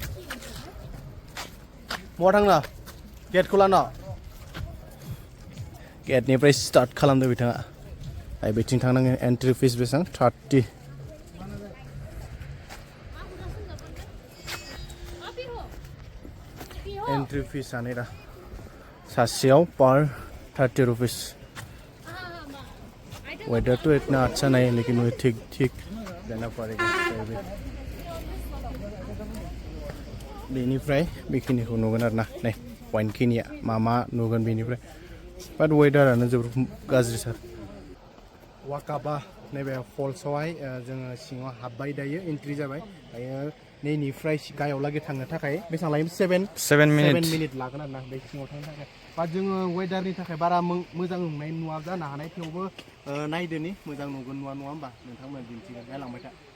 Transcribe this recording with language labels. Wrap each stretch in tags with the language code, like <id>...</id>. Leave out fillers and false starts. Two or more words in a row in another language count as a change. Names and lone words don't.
<brx>बहा थांनो गेटखौ लाना गेटनिफ्राय स्टार्ट खालामदो बिथाङा बिथिं थांनांगोन एन्ट्रि फिस बेसेबां 30 एन्ट्रि फिसआ नैरा सासेयाव</brx> <hi>पर 30 रुपीस वेदर तो इतना अच्छा नहीं है लेकिन वो ठीक देना पड़ेगा</hi> <brx>बेनिफ्राय बेखिनिखौ नुगोन आरो ना नै पइन्ट खिनिया मा नुगोन बेनिफ्राय बाट वेदारानो जोबोर गाज्रि सार वाकाबा नैबे फल्सआवहाय जोङो सिङाव हाबबाय दायो एन्ट्रि जाबाय दायो नैनिफ्राय गाहायावलागै थांनो थाखाय बेसेबां लायो 7 मिनिट लागोन आरो ना बे सिङाव थांनो थाखाय बाट जोङो वेदारनि थाखाय बारा मोजां नुनाय नुवा जानो हानाय थेवबो नायदोनि मोजां नुगोन नङा होमबा नोंथांमोना दिन्थिगोन नायलांबाय था</brx>